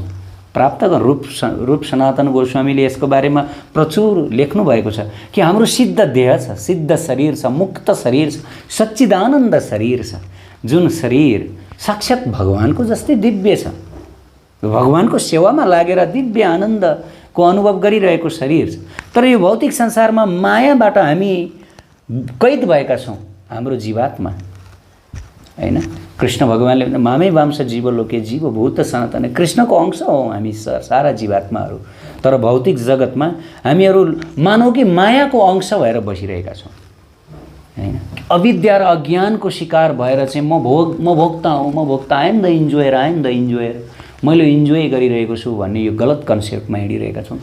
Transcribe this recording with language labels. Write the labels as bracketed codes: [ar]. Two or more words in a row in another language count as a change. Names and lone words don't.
[ne] प्राप्त रूप सनातन गोस्वामीले यसको बारेमा प्रचुर लेख्नु भएको छ कि हाम्रो सिद्ध देह छ, सिद्ध शरीर छ, मुक्त शरीर छ, सच्चिदानन्द शरीर छ, जुन शरीर साक्षात् भगवानको जस्तै दिव्य छ, भगवानको सेवामा लागेर दिव्य आनन्दको अनुभव गरिरहेको शरीर छ। तर यो भौतिक संसारमा मायाबाट हामी कैद भएका छौँ, हाम्रो जीवात्मा। हैन, कृष्ण भगवानले [sa] मामै वांश जीवलोके जीवभूत सनातन, [ne] कृष्णको अंश हौ हामी सारा जीवात्माहरू। तर भौतिक जगतमा हामीहरू मानौ कि मायाको अंश भएर बसिरहेका छौँ। हैन, अविद्या र अज्ञानको शिकार भएर चाहिँ म भोक्ता हौ, म भोक्ता, [en] I am the enjoyer, [ne] मैले इन्जोय गरिरहेको छु भन्ने यो गलत कन्सेप्टमा हिँडिरहेका छौँ।